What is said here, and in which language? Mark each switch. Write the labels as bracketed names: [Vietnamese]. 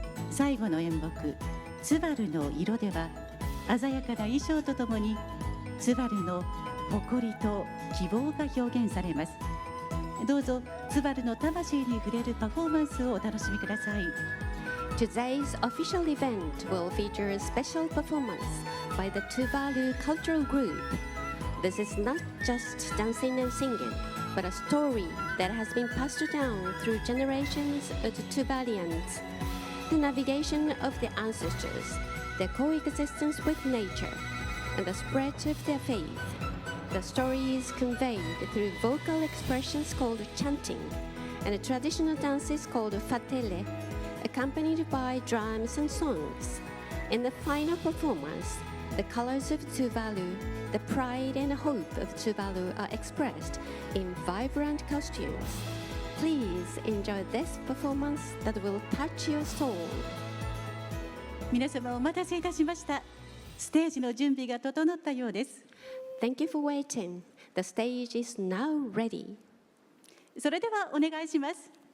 [Japanese] 最後の演目ツバルの色では、鮮やかな衣装とともにツバルの誇りと希望が表現されます。どうぞツバルの魂に触れるパフォーマンスをお楽しみください。 [English] Today's official event will feature a special performance by the Tuvalu cultural group. This is not just dancing and singing, but a story that has been passed down through generations of the Tuvalians. The navigation of the ancestors, their coexistence with nature, and the spread of their faith. The story is conveyed through vocal expressions called chanting, and the traditional dances called fatele, accompanied by drums and songs. In the final performance, the colors of Tuvalu, the pride and hope of Tuvalu are expressed in vibrant costumes. Please enjoy this performance that will touch your soul. [Japanese] 皆様お待たせいたしました。ステージの準備が整ったようです。 [English] Thank you for waiting. The stage is now ready. [Japanese] それではお願いします。